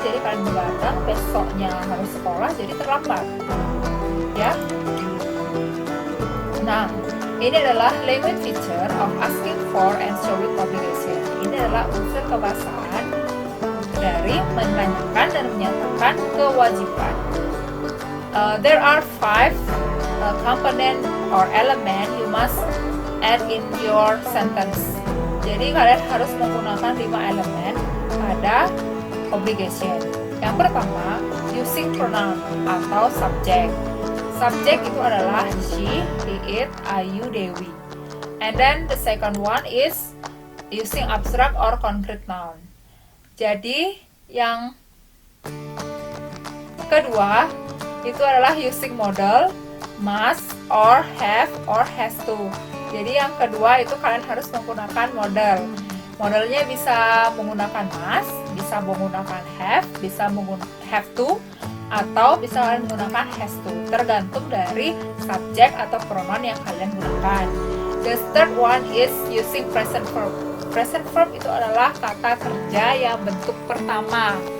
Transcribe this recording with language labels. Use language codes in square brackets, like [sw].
[id] Jadi kalian begadang, besoknya harus sekolah, jadi terlambat. Ya. Nah, ini adalah [en] language feature of asking for and showing obligation. [id] Ini adalah unsur kebahasaan dari menanyakan dan menyatakan kewajiban. [en] There are 5 component or element you must add in your sentence. [id] Jadi kalian harus menggunakan 5 elemen pada obligation. Yang pertama, [en] using pronoun [id] atau subject. Subject itu adalah she, he, it, ayu, dewi. [en] And then the second one is using abstract or concrete noun. [id] Jadi yang kedua itu adalah [en] using modal, must, or have, or has to. [id] Jadi yang kedua itu kalian harus menggunakan modal. Modalnya bisa menggunakan must, bisa menggunakan have, bisa menggunakan have to, atau bisa kalian menggunakan has to. Tergantung dari subjek atau pronoun yang kalian gunakan. [en] The third one is using present verb. [id] Present verb itu adalah kata kerja yang bentuk pertama.